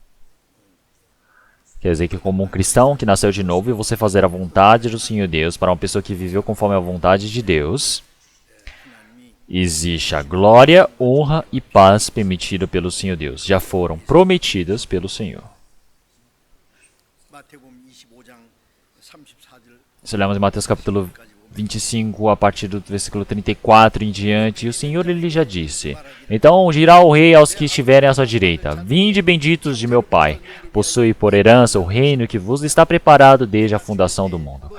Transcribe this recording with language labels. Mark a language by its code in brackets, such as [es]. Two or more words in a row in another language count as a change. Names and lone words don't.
[pt] Quer dizer que como um cristão que nasceu de novo e você fazer a vontade do Senhor Deus, para uma pessoa que viveu conforme a vontade de Deus, existe a glória, honra e paz permitida pelo Senhor Deus. Já foram prometidas pelo Senhor. [ko] 마태복음 25장 34절 [pt] Se olharmos em Mateus capítulo 25, a partir do versículo 34 em diante, o Senhor ele já disse: então dirá o rei aos que estiverem à sua direita: vinde benditos de meu Pai, possui por herança o reino que vos está preparado desde a fundação do mundo.